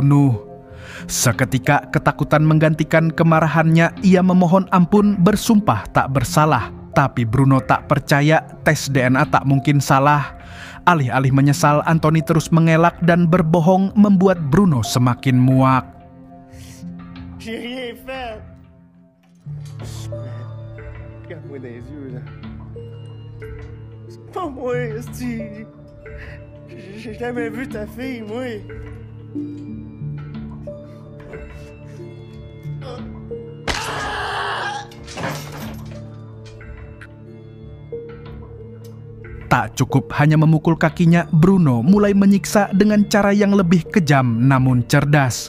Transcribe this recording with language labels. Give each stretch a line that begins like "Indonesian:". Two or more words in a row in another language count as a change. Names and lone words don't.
Indonesian: Seketika ketakutan menggantikan kemarahannya, ia memohon ampun bersumpah tak bersalah. Tapi Bruno tak percaya, tes DNA tak mungkin salah. Alih-alih menyesal, Anthony terus mengelak dan berbohong membuat Bruno semakin muak.
French: J'ai rien fait. Regarde-moi dans les yeux, là. C'est pas moi, esti. J'ai jamais vu ta fille, moi.
Indonesian: Tak cukup hanya memukul kakinya, Bruno mulai menyiksa dengan cara yang lebih kejam namun cerdas.